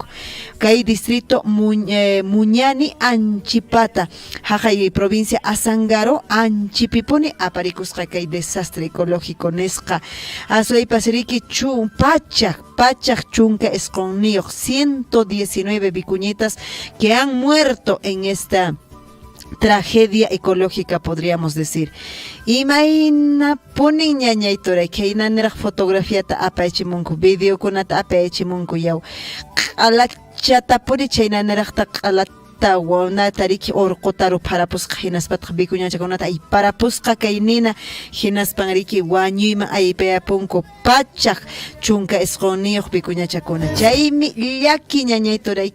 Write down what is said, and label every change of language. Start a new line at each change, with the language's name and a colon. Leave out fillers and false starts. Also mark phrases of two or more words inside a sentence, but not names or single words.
Quechua: Kay distrito Muñani Anchipata haqay provincia Azángaro Anchipipuni aparikusqa kay
Spanish: desastre ecológico
Quechua: nisqa. Aswaypas riki Pachak chunka esqonniyuq
Spanish: 119 vicuñitas que han muerto en esta tragedia ecológica, podríamos decir.
Quechua: Imayna punin ñañay turay kayna niraq fotografiata apaychimunku, videokunata apaychimunku yaw q'alachata puri chayna niraqta q'alata wanata riki orqutaru parapusqa hinaspataq vicuñachakunata ayparapusqa kay nina hinaspan riki wañuyman aypayapunku Pachak chunka esqonniyuq vicuñachakuna chaymi llaki ñañay turay